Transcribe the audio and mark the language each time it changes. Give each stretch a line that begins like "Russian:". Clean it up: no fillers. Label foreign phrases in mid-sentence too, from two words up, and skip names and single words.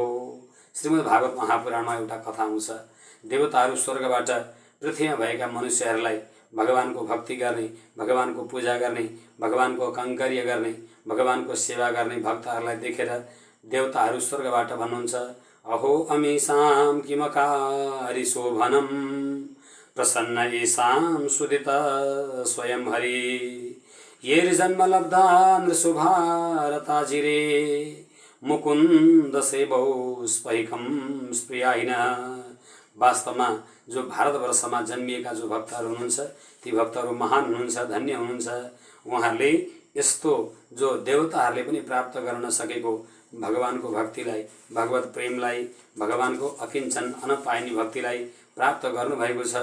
Nepali: श्रीमद् भागवत महापुराणमा एउटा कथा आउँछ, देवताहरू स्वर्गबाट पृथ्वीमा भएका मनुष्यहरूलाई भगवानको भक्ति गर्ने, भगवानको पूजा गर्ने, भगवानको कंकर्य गर्ने, भगवानको सेवा गर्ने भक्तहरूलाई देखेर देवताहरू स्वर्गबाट भन्नुहुन्छ,
Sanskrit: अहो अमीसां किमकारि शोभनम प्रसन्न येषां सुदित स्वयं हरि ये जन्म लब्धा नृशुभारताजिरे मुकुन्द सेवौ स्पैकम स्प्रियाहिन।
Nepali: वास्तवमा जो भारतवर्षमा जन्मिएका जो भक्तहरू हुनुहुन्छ ती भक्तहरू महान हुनुहुन्छ, धन्य हुनुहुन्छ। उहाँहरूले यस्तो जो देवताहरूले पनि प्राप्त गर्न नसकेको भगवानको भक्तिलाई, भगवत प्रेमलाई, भगवानको अकिञ्चन अनपाइने भक्तिलाई प्राप्त गर्नुभएको छ।